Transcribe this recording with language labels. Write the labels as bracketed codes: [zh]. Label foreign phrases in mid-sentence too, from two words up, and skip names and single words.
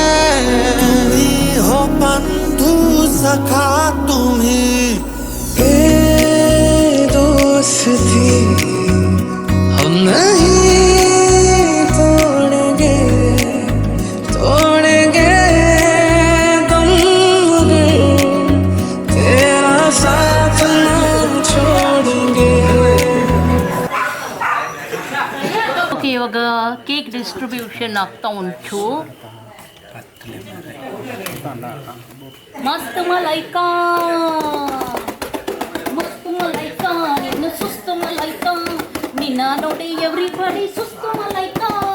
[hi] तुम्ही हो बंधु सखा तुम्ही दोस्ती हम नहीं तोड़ेंगे तोड़ेंगे तुम मगर तेरा साथ न छोड़ेंगे. [kn] ಓಕೆ, ಇವಾಗ [en] cake distribution [kn] ಆಗ್ತಾ ಉಂಟು. ಮಸ್ತ್ ಮಲೈಕಾ, ಮಸ್ತ್ ಮಲೈಕಾ, ನಿನ್ನ ಸುಸ್ತು ಮಲೈಕಾ, ನಿನ್ನ ನೋಡಿ ಎವ್ರಿಬಡಿ ಸುಸ್ತು ಮಲೈಕಾ.